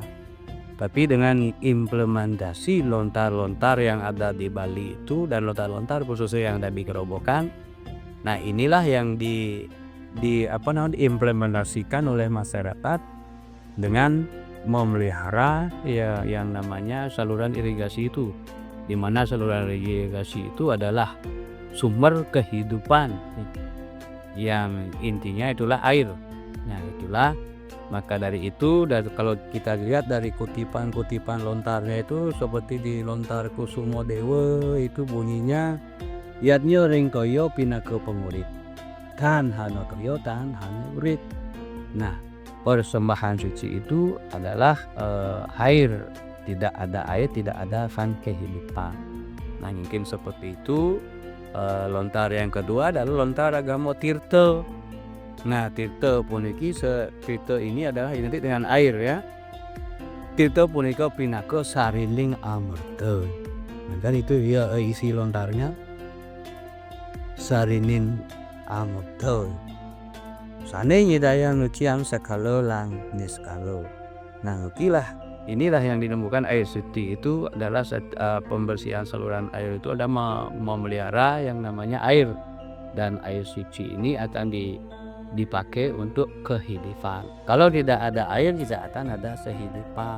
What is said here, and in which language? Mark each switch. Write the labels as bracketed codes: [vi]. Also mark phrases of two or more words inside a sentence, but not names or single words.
[id] Tapi dengan implementasi lontar-lontar yang ada di Bali itu dan lontar-lontar khususnya yang ada di Kerobokan, nah inilah yang diimplementasikan oleh masyarakat dengan memelihara ya yang namanya saluran irigasi itu, di mana saluran irigasi itu adalah sumber kehidupan yang intinya itulah air. Nah, itulah maka dari itu, kalau kita lihat dari kutipan-kutipan lontarnya itu seperti di lontar Kusumo Dewa itu bunyinya [kaw] yatnyo ringkoyo pinaka pengurit tan hano toyo tan hano urit. [id] Nah, persembahan suci itu adalah air. Tidak ada air, tidak ada kan kehidupan. Nah mungkin seperti itu. Lontar yang kedua adalah lontar agama Tirta. Nah Tirta puniki Tirta ini adalah identik dengan air ya. [ban] Tirta punika pinaka sariling amerta. [id] Dan itu ya isi lontarnya [kaw] sarining amerta. [ban] Sane nyidayang nuciam sakalo lang niskalo. [id] Nah inilah yang dinamakan air suci. Itu adalah pembersihan saluran air itu ada memelihara yang namanya air. Dan air suci ini akan dipakai untuk kehidupan. Kalau tidak ada air tidak akan ada kehidupan.